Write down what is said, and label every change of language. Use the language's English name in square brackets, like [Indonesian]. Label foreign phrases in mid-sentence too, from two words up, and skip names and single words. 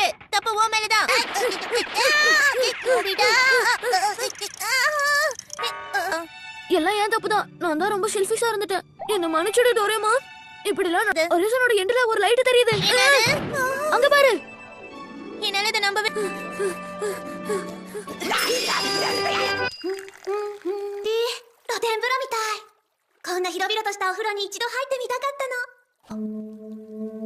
[Tamil] தப்பு உன் மேல தான். நோபிட்டா. எல்லாம் ஏன் தப்புதான். நான் தான் ரொம்ப செல்ஃபிஷா இருந்துட்டேன். என்ன மன்னிச்சிடு டோரேமான். இப்படி எல்லாம் [English] horizonஓட endல [Tamil] ஒரு லைட் தெரியுது. அங்க பாரு. என்னால இதை நம்பவே [Japanese] 露天風呂みたい。こんな広々としたお風呂に一度入ってみたかったの。